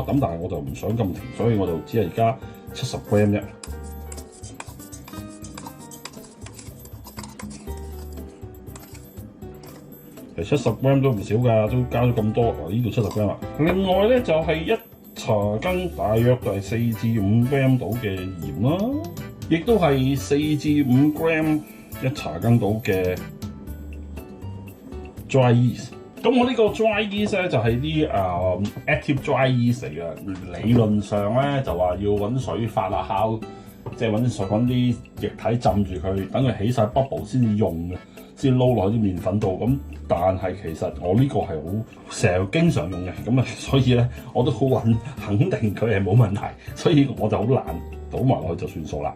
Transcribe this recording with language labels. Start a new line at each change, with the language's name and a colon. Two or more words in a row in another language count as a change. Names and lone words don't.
Cantonese: 咁但係我就唔想咁甜，所以我就只係加70 gram 啫。70 gram 都唔少㗎，都加咗咁多。呢度70 gram 啦。另外咧就係一茶羹，大約就係4至5 gram 到嘅鹽啦，亦都係4至5 gram 一茶羹到嘅
English: dry yeast。
Cantonese: 咁我呢個
English: dry yeast
Cantonese: 咧就係啲
English: active dry yeast
Cantonese: 嚟嘅。理論上咧就話要揾水發下酵，即係揾啲液體浸住佢，等佢起晒 bubble 先至用嘅，先撈落啲麵粉度。咁但係其實我呢個係好成日經常用嘅，咁啊所以咧我都好肯定佢係冇問題，所以我就好難倒埋落去就算數啦。